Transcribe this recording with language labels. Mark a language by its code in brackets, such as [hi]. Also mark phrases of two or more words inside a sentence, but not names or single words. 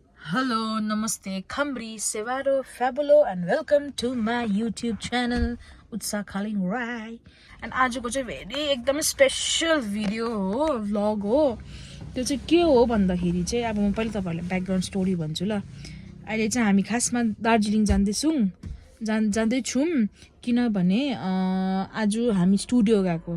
[en] Hello, namaste, Khambri, Sevaro, Fabulo, and welcome to my YouTube channel, Utsa Khaling Rai. [ne] And आजको चाहिँ भेरी एकदम [en] special video [ne] हो, भ्लग हो। त्यो चाहिँ के हो भन्दाखेरि चाहिँ अब म पहिले तपाईहरुलाई [en] background story [ne] भन्छु ल। अहिले चाहिँ हामी खासमा दार्जिलिङ जाँदैछौँ किनभने आज हामी स्टुडियो गएको।